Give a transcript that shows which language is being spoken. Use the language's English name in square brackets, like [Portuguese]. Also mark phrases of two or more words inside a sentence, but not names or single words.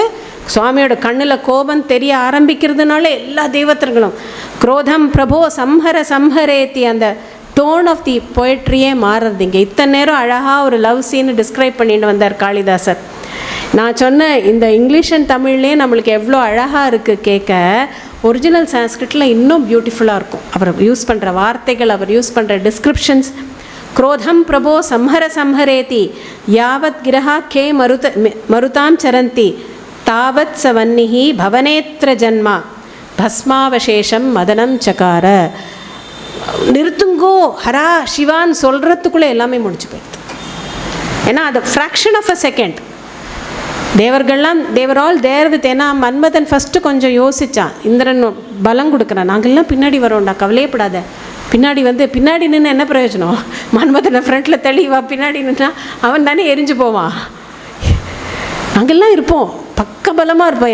[Tamil] சுவாமியோட கண்ணில் கோபம் தெரிய ஆரம்பிக்கிறதுனால எல்லா தெய்வத்தர்களும் [Sanskrit] क्रोधं प्रभो संहर संहरेति, [Tamil] அந்த [English] tone of the poetry-ye [Tamil] மாறுறது. இங்கே இத்தனை நேரம் அழகாக ஒரு [English] love scene describe [Tamil] பண்ணிட்டு வந்தார் காளிதாசர். நான் சொன்ன இந்த [English] English and [Tamil] தமிழ்லேயே நம்மளுக்கு எவ்வளோ அழகாக இருக்குது கேட்க, [English] original Sanskrit-il [Tamil] இன்னும் பியூட்டிஃபுல்லாக இருக்கும். அவர் யூஸ் பண்ணுற வார்த்தைகள், அவர் யூஸ் பண்ணுற டிஸ்கிரிப்ஷன்ஸ். [Sanskrit] क्रोधम प्रभो संहर संहरेति यावत् गिरहा के मरुतां चरन्ति तावत् सवन्निः भवनेत्र जन्मा भस्मावशेषम मदनम चकार. [Tamil] நிறுத்துங்கோ ஹரா சிவான் சொல்கிறதுக்குள்ளே எல்லாமே முடிச்சு போயிடுது. ஏன்னா அது [English] fraction of a second. [Tamil] தேவர்கள்லாம் தேவர் [English] all there with. [Tamil] ஏன்னா மன்மதன் ஃபஸ்ட்டு கொஞ்சம் யோசித்தான், இந்திரன் பலம் கொடுக்குறான், நாங்கள்லாம் பின்னாடி வரோம்டா, கவலையப்படாத, பின்னாடி நின்று என்ன பிரயோஜனம், மன்மதனை ஃப்ரண்ட்டில் தெளிவா, பின்னாடி நின்னா அவன் தானே எரிஞ்சு போவான், நாங்கள்லாம் இருப்போம், பக்கபலமாக இருப்போம்.